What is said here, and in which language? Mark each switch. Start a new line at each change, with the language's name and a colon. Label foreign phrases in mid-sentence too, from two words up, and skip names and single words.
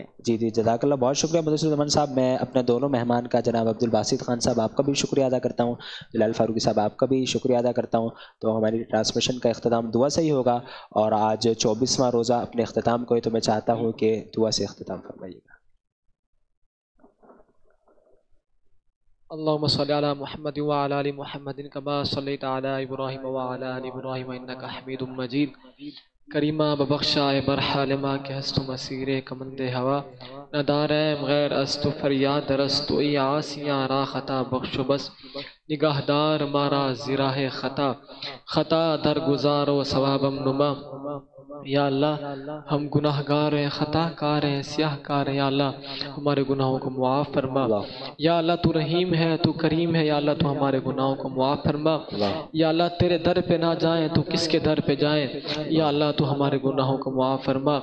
Urdu: جی جزاک اللہ, بہت شکریہ مدثر الزمان صاحب. میں اپنے دونوں مہمان کا جناب عبدالباسط خان صاحب آپ کا بھی شکریہ ادا کرتا ہوں, جلال فاروقی صاحب آپ کا بھی شکریہ ادا کرتا ہوں. تو ہماری ٹرانسمیشن کا اختتام دعا سے ہی ہوگا, اور آج 24واں روزہ اپنے اختتام کو ہے تو میں چاہتا ہوں کہ دعا سے اختتام فرمائیے گا.
Arabic: اللهم صل على محمد وعلى آل محمد كما صليت على إبراهيم وعلى آل إبراهيم إنك حميد مجيد.
Persian: کریمہ ببخشا برحال ما کہ ہست مسیر کمند ہوا, ندارم غیر است و فریاد رست و ای آسیاں را خطا بخش و بس, نگاہدار مارا زراہ خطا, خطا در گزار و ثوابم نما,
Urdu: یا اللہ ہم گناہ گار ہیں، خطا کار ہیں، سیاہ کار ہیں، یا اللہ ہمارے گناہوں کو معاف فرما۔ یا اللہ تو رحیم ہے، تو کریم ہے، یا اللہ تو ہمارے گناہوں کو معاف فرما۔ یا اللہ تیرے در پہ نہ جائیں تو کس کے در پہ جائیں، یا اللہ تو ہمارے گناہوں کو معاف فرما۔